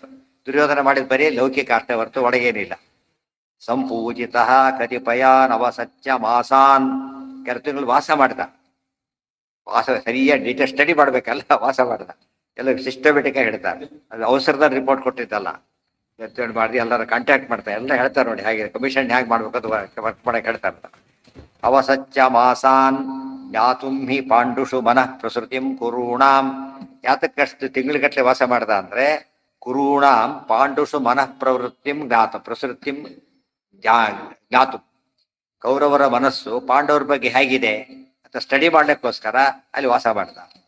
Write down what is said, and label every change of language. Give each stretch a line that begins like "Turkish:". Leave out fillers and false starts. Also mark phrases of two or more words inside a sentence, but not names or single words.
Kannada: ದುರ್ಯೋಧನ ಮಾಡಿದ ಬರೀ ಲೌಕಿಕ ಅಷ್ಟೇ ಹೊರತು ಒಳಗೇನಿಲ್ಲ.
Sanskrit: ಸಂಪೂಜಿತ ಕತಿಪಯಾನ್ ಅವಸತ್ಯ ಮಾಸಾನ್,
Kannada: ಕೆಲ ತಿಂಗಳು ವಾಸ ಮಾಡಿದ. ವಾಸ ಸರಿಯಾಗಿ
English: detail study
Kannada: ಮಾಡ್ಬೇಕಲ್ಲ, ವಾಸ ಮಾಡಿದ. ಎಲ್ಲ ಸಿಸ್ಟಮೆಟಿಕ್ ಆಗಿ ಹೇಳ್ತಾರೆ. ಅದು ಅವಸರದಲ್ಲಿ ರಿಪೋರ್ಟ್ ಕೊಟ್ಟಿದ್ದಲ್ಲ, ಮಾಡಿ ಎಲ್ಲರ ಕಾಂಟ್ಯಾಕ್ಟ್ ಮಾಡ್ತಾರೆ, ಎಲ್ಲ ಹೇಳ್ತಾರೆ. ನೋಡಿ ಹಾಗೆ ಕಮಿಷನ್ ಹೇಗೆ ಮಾಡ್ಬೇಕದು ವರ್ಕ್ ಮಾಡಕ್ಕೆ ಹೇಳ್ತಾರೆ.
Sanskrit: ಅವಸತ್ಯ ಮಾಸಾನ್ ಜ್ಞಾತುಂ ಹಿ ಪಾಂಡುಷು ಮನಃ ಪ್ರಸೃತಿಂ ಕುರುಣಾಂ.
Kannada: ಯಾತಕ್ಕಷ್ಟು ತಿಂಗಳಿಗಟ್ಟಲೆ ವಾಸ ಮಾಡ್ದ ಅಂದ್ರೆ,
Sanskrit: ಕುರುಣಾಂ ಪಾಂಡುಷು ಮನಃ ಪ್ರವೃತ್ತಿಂ ಪ್ರಸೃತಿಂ ಜ್ಞಾತು.
Kannada: ಕೌರವರ ಮನಸ್ಸು ಪಾಂಡವರ ಬಗ್ಗೆ ಹೇಗಿದೆ ಅಂತ ಸ್ಟಡಿ ಮಾಡ್ಲಿಕ್ಕೋಸ್ಕರ ಅಲ್ಲಿ ವಾಸ ಮಾಡ್ದ.